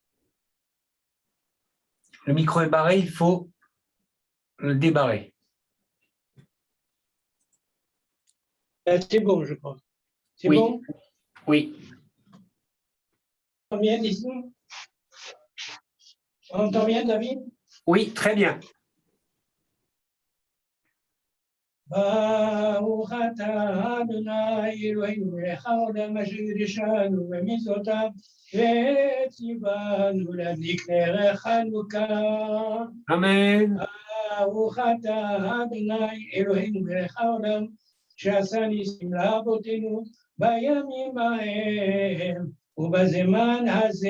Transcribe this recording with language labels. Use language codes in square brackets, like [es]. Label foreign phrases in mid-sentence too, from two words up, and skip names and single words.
[fr] Le micro est barré, il faut le débarrer. C'est bon, je crois. C'est oui. Bon? Oui. On entend bien ici? On entend bien, David? Oui, très bien. [he] ברוך אתה אדוני אלוהינו מלך העולם אשר קידשנו במצוותיו וציוונו להדליק נר חנוכה. אמן. ברוך אתה אדוני אלוהינו מלך העולם שעשה ניסים לאבותינו בימים ההם ובזמן הזה.